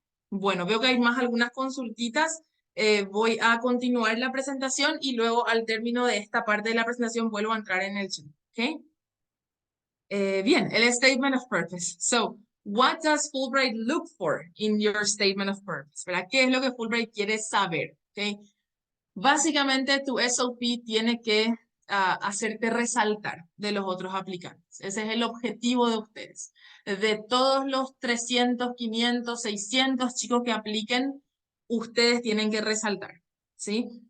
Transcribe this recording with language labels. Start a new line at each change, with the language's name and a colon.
Spanish: Bueno, veo que hay más algunas consultitas. Voy a continuar la presentación y luego al término de esta parte de la presentación vuelvo a entrar en el chat, ¿ok? Bien, el Statement of Purpose.
English: So, what does Fulbright look for in your Statement of Purpose?
Spanish: ¿Verdad? ¿Qué es lo que Fulbright quiere saber? ¿Okay? Básicamente tu SOP tiene que hacerte resaltar de los otros aplicantes. Ese es el objetivo de ustedes. De todos los 300, 500, 600 chicos que apliquen, ustedes tienen que resaltar, ¿sí?